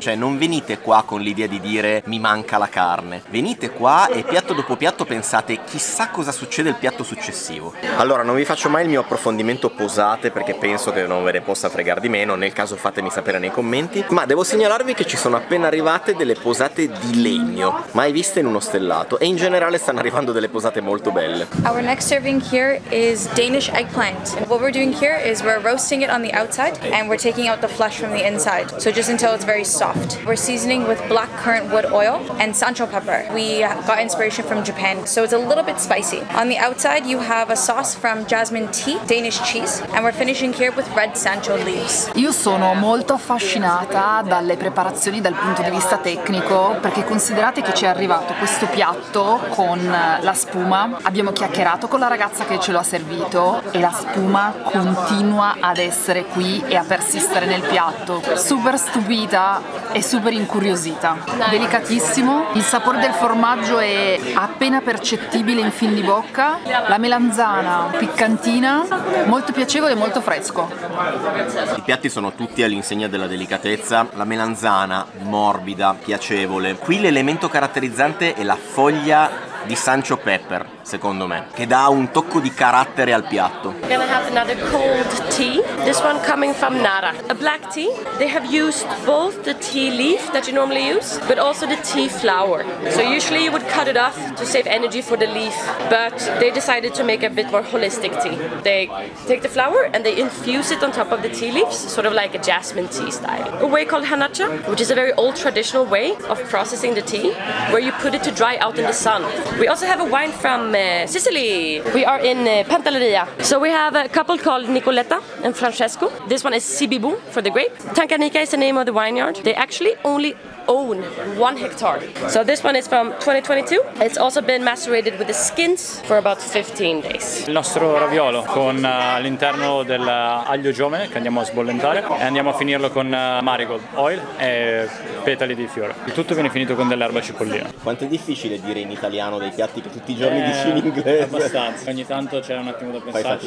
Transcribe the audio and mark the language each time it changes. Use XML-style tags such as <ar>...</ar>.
<it>Cioè, non venite qua con l'idea di dire mi manca la carne, venite qua e piatto dopo piatto pensate chissà cosa succede il piatto successivo. Allora, non vi faccio mai il mio approfondimento posate perché penso che non ve ne possa fregare di meno, nel caso fatemi sapere nei commenti, ma devo segnalarvi che ci sono appena arrivate delle posate di legno, mai viste in uno stellato, e in generale stanno arrivando delle posate molto belle.</it> <en>Our next serving here is Danish eggplant. And what we're doing here is we're roasting it on the outside and we're taking out the flesh from the inside. So just until it's very soft. We're seasoning with black currant wood oil and sancho pepper. We got inspiration from Japan, so it's a little bit spicy. On the outside you have a sauce from jasmine tea, Danish cheese, and we're finishing here with red sancho leaves.</en> <it>Io sono molto affascinata dalle preparazioni dal punto di vista tecnico, perché considerate che ci è arrivato questo piatto con la spuma. Abbiamo chiacchierato con la ragazza che ce lo ha servito e la spuma continua ad essere qui e a persistere nel piatto. Super stupita e super incuriosita. Delicatissimo, il sapore del formaggio è appena percettibile in fin di bocca, la melanzana piccantina, molto piacevole e molto fresco. I piatti sono tutti all'insegna della delicatezza, la melanzana morbida, piacevole. Qui l'elemento caratterizzante è la foglia di sancho pepper, secondo me, che dà un tocco di carattere al piatto.</it> <en>We're gonna have another cold tea. This one coming from Nara. A black tea. They have used both the tea leaf that you normally use, but also the tea flower. So usually you would cut it off to save energy for the leaf, but they decided to make a bit more holistic tea. They take the flower and they infuse it on top of the tea leaves, sort of like a jasmine tea style. A way called hanacha, which is a very old traditional way of processing the tea, where you put it to dry out in the sun. We also have a wine from Sicily. We are in Pantelleria. So we have a couple called Nicoletta and Francesco. This one is Sibibu for the grape. Tanganica is the name of the vineyard. They actually only own 1 hectare. So this one is from 2022. It's also been macerated with the skins for about 15 days.</en> <it>Il nostro raviolo con all'interno dell'aglio giovane che andiamo a sbollentare e andiamo a finirlo con marigold oil e petali di fiore. Il tutto viene finito con dell'erba cipollina. Quanto è difficile dire in italiano dei piatti che tutti i giorni dici in inglese. Abbastanza, ogni tanto c'è un attimo da pensarci</it>